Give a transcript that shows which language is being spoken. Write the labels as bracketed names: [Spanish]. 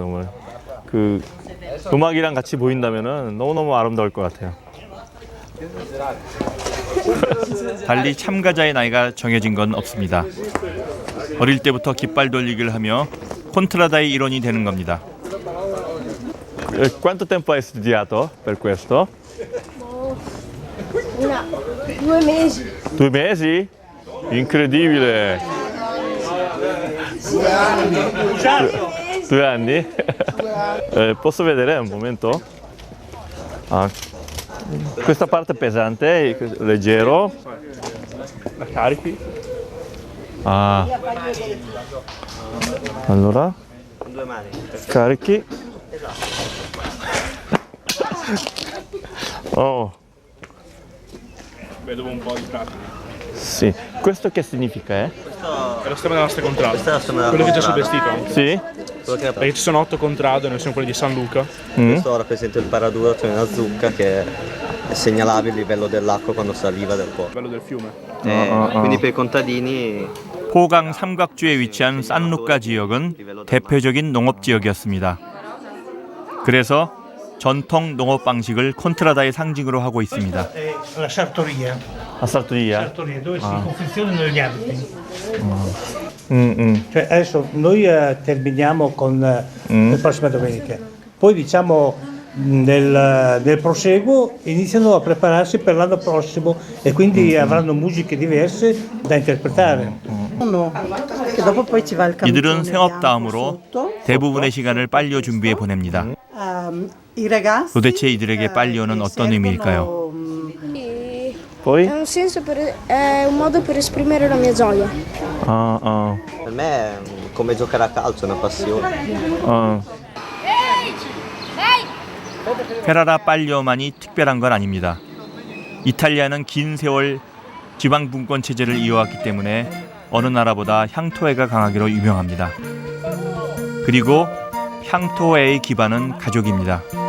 [Korean] 정말 그 음악이랑 같이 보인다면은 너무너무 아름다울 것 같아요. 달리 참가자의 나이가 정해진 건 없습니다. 어릴 때부터 깃발 돌리기를 하며 콘트라다의 일원이 되는 겁니다. [Italian] Quanto tempo hai studiato per questo? 2 mesi. 2 mesi? Incredibile! 2 anni? Posso vedere un momento? Ah, questa parte è pesante, leggero. La carichi? Ah. Allora? Con 2 mani. Carichi. Oh. Vedo un po' di pratica. Sì. Questo che significa, È lo stemma della nostra contrada. Questa è la stemma della Quello che c'è sul contrada. vestito. Sì? Quello che Perché ci sono 8 contrade, noi siamo quelli di San Luca. Questo rappresenta il paraduro, cioè una zucca che segnalava il livello dell'acqua quando saliva del po'. Bello del fiume. Quindi per i contadini [Korean] 포강 삼각주에 위치한 산루카 지역은 대표적인 농업 지역이었습니다. 그래서 전통 농업 방식을 콘트라다의 상징으로 하고 있습니다. [Italian] La sartoria. La sartoria? Sartoria, dove si confezionano gli abiti. Mm-mm. Cioè, adesso noi terminiamo con la prossima domenica. Poi diciamo nel proseguo iniziano a prepararsi per l'anno prossimo e quindi avranno musiche diverse da interpretare. Che dopo poi ci va il [Korean] 이들은 생업 다음으로 대부분의 시간을 빨리오 준비에 보냅니다. [Italian] I ragazzi [Korean] 도대체 이들에게 빨리오는 어떤 의미일까요? [Italian] Poi? È un modo per esprimere la mia gioia. per me è come giocare a calcio, è una passione. [Korean] 페라라 빨리오만이 특별한 건 아닙니다. 이탈리아는 긴 세월 지방 분권 체제를 이어왔기 때문에 어느 나라보다 향토애가 강하기로 유명합니다. 그리고 향토애의 기반은 가족입니다.